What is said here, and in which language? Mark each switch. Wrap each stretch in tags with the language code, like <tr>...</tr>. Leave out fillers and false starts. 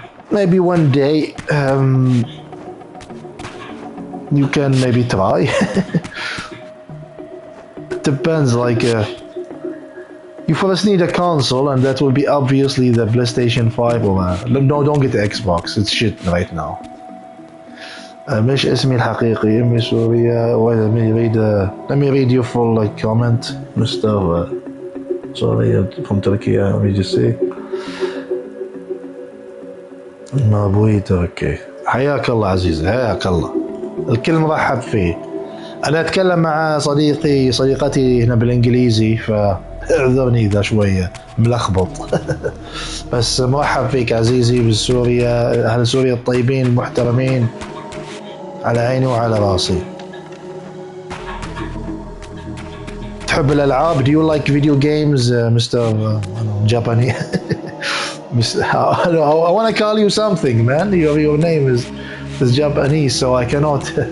<en>Maybe one day you can maybe try. It depends, like you first need a console, and that will be obviously the PlayStation 5 or no, don't get the Xbox, it's shit right now.</en> <ar>مش اسمي الحقيقي، امي سورية.</ar> <en>Let me read your full like comment, Mr. Sorry, from Turkey. Let me just say.</en> <ar>ابوي تركي. حياك الله عزيزي، حياك الله. الكل مرحب فيه. انا اتكلم مع صديقتي هنا بالانجليزي، فاعذرني اذا شويه ملخبط. بس مرحب فيك عزيزي بسوريا، اهل سوريا الطيبين المحترمين، على عيني وعلى راسي.</ar> <en>تحب الالعاب؟ Do you like video games, Mr. Japanese? I want to call you something, man. Your name is Japanese, so I cannot.</en>